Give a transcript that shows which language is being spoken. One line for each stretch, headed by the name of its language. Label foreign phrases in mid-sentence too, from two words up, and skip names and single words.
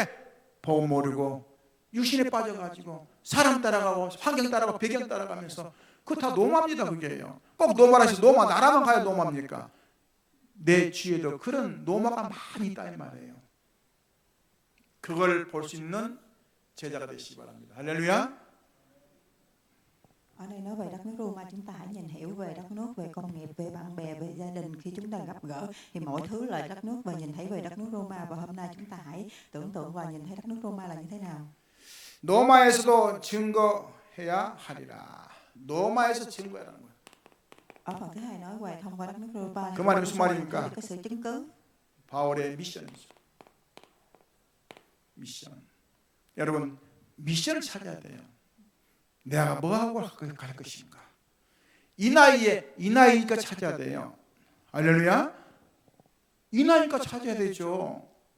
Korean: 복 모르고 육신에 빠져가지고 사람 따라가고 환경 따라가고 배경 따라가면서 그거 다 노마입니다. 그게요. 꼭 노마라 해서 노마 나라만 가야 노마입니까? 내 주위에도 그런 노마가 많이 있다 이 말이에요. 그걸 볼 수 있는 제자가 되시기 바랍니다. 할렐루야.
Vietnamese: Ở đây nói về đất nước Roma, chúng ta hãy nhìn hiểu về đất nước, về công nghiệp, về bạn bè, về gia đình. Khi chúng ta gặp gỡ thì mọi thứ là đất nước và nhìn thấy về đất nước Roma. Và hôm nay chúng ta hãy tưởng tượng và nhìn thấy đất nước Roma là như thế nào.
Korean: 노마에서도 증거해야 하리라. 노마에서 증거하라는 거예요.
Vietnamese: Ở phần thứ hai nói về thông qua đất nước Roma.
Korean: 그 말이 무슨 말입니까?
Vietnamese: cái sự chứng cứ.
Korean: 바울의 미션이죠. 미션. 여러분 미션을 찾아야 돼요. 내가 뭐하고 갈 것인가. 이 나이에 이 나이니까 찾아야 돼요. 할렐루야. 이 나이니까 찾아야 되죠.